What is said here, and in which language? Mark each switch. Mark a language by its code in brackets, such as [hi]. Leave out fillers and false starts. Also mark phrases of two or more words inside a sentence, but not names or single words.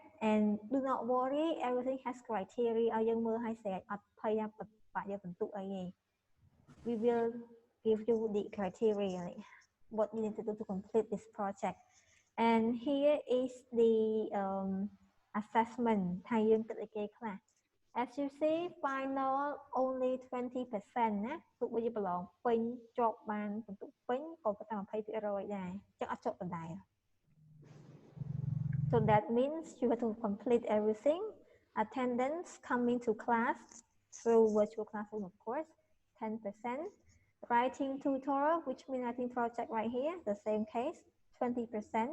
[en] And do not worry, everything has criteria. We will give you the criteria, what you need to do to complete this project. And here is the assessment. As you see, final only 20% [km] ណាទោះបីជាប្រឡងពេញជាប់បានពិន្ទុពេញក៏ប៉ុន្តែ 20% ដែរចឹងអត់ចុះដដែល [en] So that means you have to complete everything. Attendance coming to class through virtual classroom, of course, 10%. Writing tutorial, which means writing project right here, the same case, 20%.